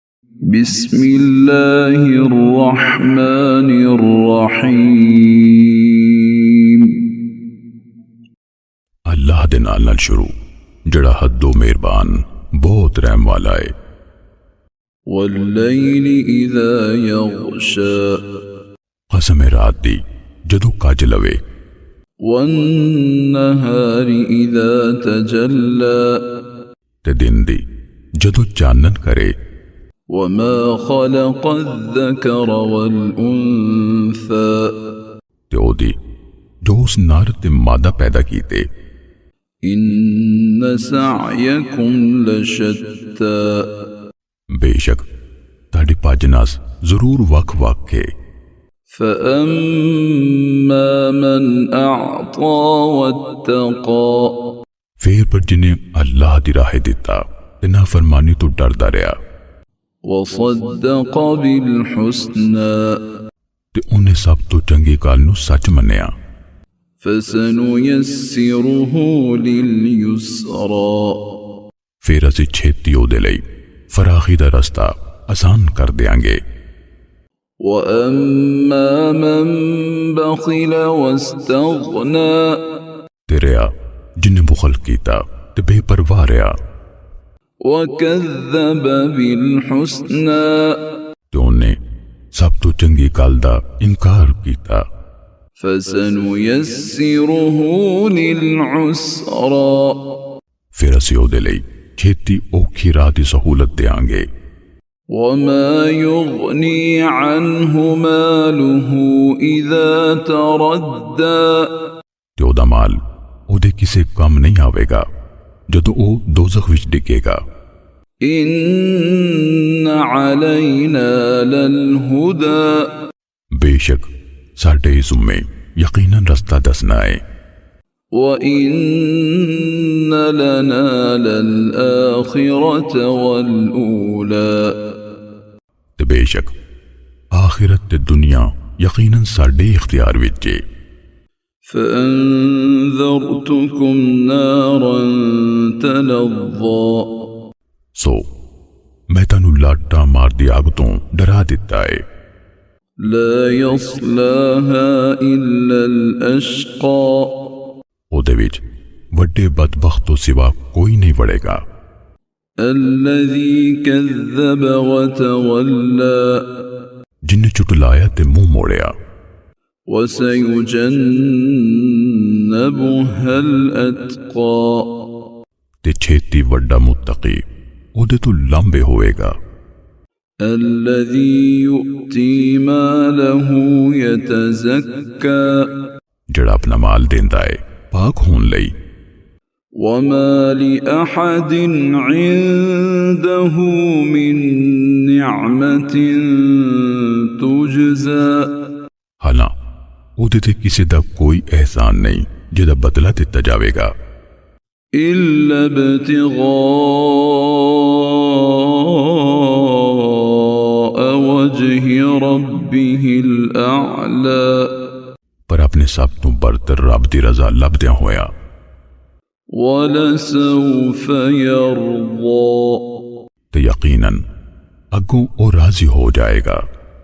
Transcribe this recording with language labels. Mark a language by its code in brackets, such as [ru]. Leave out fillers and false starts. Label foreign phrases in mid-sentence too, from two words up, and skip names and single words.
[ar] بسم اللہ الرحمن الرحیم۔ [pa] اللہ دے نال نال شروع جڑا حدو مہربان بہت رحم والا ہے۔ [ar] واللیل اذا یغشا، [pa] قسم رات دی جدو کج لوے۔ [ar] والنہار اذا تجلا، [pa] تے دن دی جدو چانن کرے۔ [ar] وما خلق الذکر والانثى، [pa] تے او دی جو اس نر تے مادہ پیدا کیتے۔ [ar] ان سعیکم لشتی، [pa] بے شک تاڑی پاجناس ضرور وق وق ہے۔ [ar] فَأَمَّا مَنْ أَعْطَى وَاتَّقَى، [pa] پھر پر جنہیں اللہ دی راہ دیتا تے نافرمانی تو ڈردا رہا، [ar] وَصَدَّقَ بِالْحُسْنَى، [pa] تے انہیں سب تو چنگی گل نو سچ منیا۔ [ar] فَسَنُيَسِّرُهُ لِلْيُسْرَى، [pa] پھر اسی چھیتی او دے لئی فراخی دا رستہ آسان کر دیاں گے۔ [ar] وَأَمَّا مَن بَخِلَ وَاسْتَغْنَى، [pa] تے رہا جنہیں بخل کیتا تے بے پرواہ رہا۔ [ar] وَكَذَّبَ بِالْحُسْنَى، [pa] تے انہیں سب تو چنگی گل دا انکار کیتا۔ [ar] فَسَنُيَسِّرُهُ لِلْعُسْرَى، [pa] پھر اسی او دے لئی چھیتی اوکھی راہ دی سہولت دیاں گے۔ [ar] وَمَا يُغْنِي عَنْهُ مَالُهُ إِذَا تَرَدَّى، [pa] تے او دا مال او دے کسے کم نہیں آوے گا جدو او دوزخ وچ ڈگے گا۔ [ar] إِنَّ عَلَيْنَا لَلْهُدَى، [pa] بے شک ساڈے ذمے یقیناً رستہ دسنا ہے۔ [ar] وَإِنَّ لَنَا لَلْآخِرَةَ وَالْأُولَى، [pa] تے بے شک آخرت تے دنیا یقیناً ساڈے اختیار وچ ہے۔ [ar] فَأَنذَرْتُكُمْ نَارًا تَلَظَّى، [pa] سو میں تانوں لاٹا مار دی آگ تو ڈرا دیتا ہے۔ [ar] لا يصلاها إلا الأشقى، [pa] او دے وچ وڈے بدبخت تو سوا کوئی نہیں وڑے گا۔ [ar] الذي كذب وتولى، [pa] جن نے چٹلایا تے منہ موڑیا۔ [ar] وسيجنبها الأتقى، [pa] تے چھیتی وڈا متقی او دے تو لمبے ہوئے گا۔ [ar] الذي يؤتي ماله يتزكى، [pa] جڑا اپنا مال دیندا ہے پاک ہون لئی۔ [ar] وما لأحد عنده من نعمة تجزى، [pa] حالاں او دے تے کسی دا کوئی احسان نہیں جدا بدلہ دیتا جاوے گا۔ [ar] إلا ابتغاء وجه ربه الأعلى، [pa] پر اپنے سب تو برتر رب دی رضا لبدیاں ہویا۔ [ar] وَلَسَوْفَ يَرْضَى، [pa] تو یقیناً اگوں او راضی ہو جائے گا۔